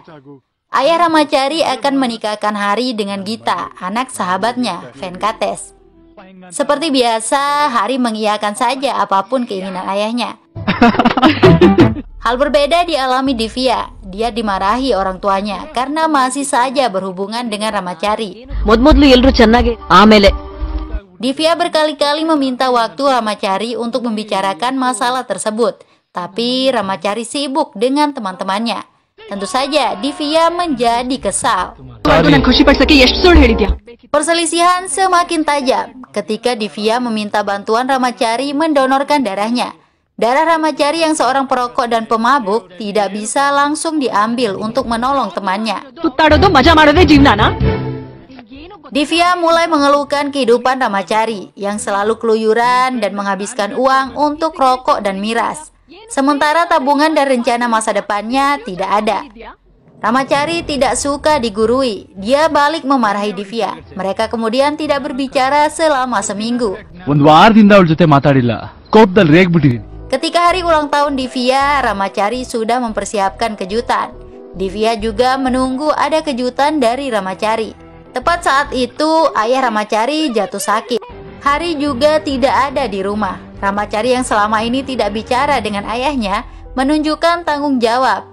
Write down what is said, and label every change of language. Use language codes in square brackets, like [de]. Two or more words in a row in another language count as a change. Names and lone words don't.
[id] Ayah Ramacari akan menikahkan Hari dengan Gita, anak sahabatnya, Venkates. Seperti biasa, Hari mengiyakan saja apapun keinginan ayahnya. Hal berbeda dialami Divya. Dia dimarahi orang tuanya karena masih saja berhubungan dengan Ramacari. [kn] ಮೊದ್ಲು ಎಲ್ಲರೂ ಚೆನ್ನಾಗಿ ಆಮೇಲೆ. [id] Divya berkali-kali meminta waktu Ramacari untuk membicarakan masalah tersebut. Tapi Ramacari sibuk dengan teman-temannya. Tentu saja Divya menjadi kesal. [kn] ನಾನು ಖುಷಿ ಪಡಿಸಕ್ಕೆ ಎಷ್ಟು ಸುಳ್ಳು ಹೇಳಿದ್ಯಾ. [id] Perselisihan semakin tajam ketika Divya meminta bantuan Ramacari mendonorkan darahnya. Darah Ramacari yang seorang perokok dan pemabuk tidak bisa langsung diambil untuk menolong temannya. [kn] ಸುತ್ತಾಡೋದು ಮಜಾ ಮಾಡೋದೇ ಜೀವನನಾ. [id] Divya mulai mengeluhkan kehidupan Ramacari yang selalu keluyuran dan menghabiskan uang untuk rokok dan miras. Sementara tabungan dan rencana masa depannya tidak ada. Ramacari tidak suka digurui. Dia balik memarahi Divya. Mereka kemudian tidak berbicara selama seminggu. [kn] ಒಂದು ವಾರದಿಂದ ಅವಳ ಜೊತೆ ಮಾತಾಡಿಲ್ಲ. ಕೋಪದಲ್ಲಿ ರೇಗ್ಬಿಟ್ಟಿದ್ದೀನಿ. [id] Ketika hari ulang tahun Divya, Ramacari sudah mempersiapkan kejutan. Divya juga menunggu ada kejutan dari Ramacari. Tepat saat itu, ayah Ramacari jatuh sakit. Hari juga tidak ada di rumah. Ramacari yang selama ini tidak bicara dengan ayahnya menunjukkan tanggung jawab.